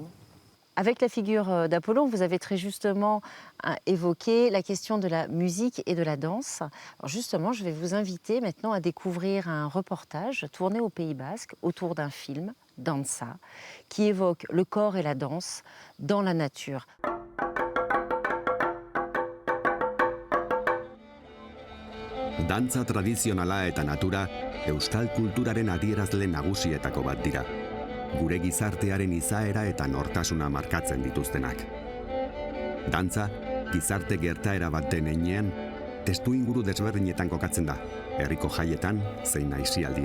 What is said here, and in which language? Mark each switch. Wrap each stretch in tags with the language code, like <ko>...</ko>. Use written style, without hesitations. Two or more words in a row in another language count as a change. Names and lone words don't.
<fr>Avec la figure d'Apollon, vous avez très justement évoqué la question de la musique et de la danse. Alors justement, je vais vous inviter maintenant à découvrir un reportage tourné au Pays Basque autour d'un film, Danza, qui évoque le corps et la danse dans la nature.</fr> <eu>Dantza tradizionala eta natura euskal kulturaren adierazle nagusietako bat dira. Gure gizartearen izaera eta nortasuna markatzen dituztenak. Dantza, gizarte gertaera bat den heinean, testu inguru desberdinetan kokatzen da, herriko jaietan zein aisialdian.</eu>